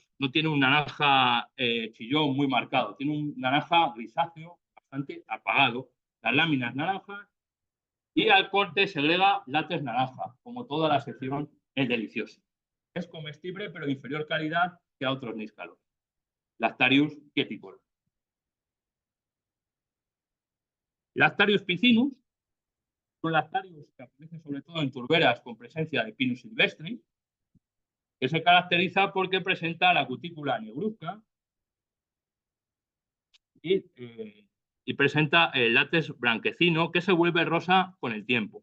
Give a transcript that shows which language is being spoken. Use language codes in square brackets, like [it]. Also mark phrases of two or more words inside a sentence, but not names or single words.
[es] No tiene un naranja chillón muy marcado, tiene un naranja grisáceo bastante apagado. Las láminas naranjas y al corte segrega látex naranja, como toda la sección es deliciosa. es comestible pero de inferior calidad que a otros níscalos. Lactarius quieticolor. Lactarius piscinus son lactarius que aparecen sobre todo en turberas con presencia de Pinus silvestris, que se caracteriza porque presenta la cutícula negruzca y presenta el látex blanquecino que se vuelve rosa con el tiempo.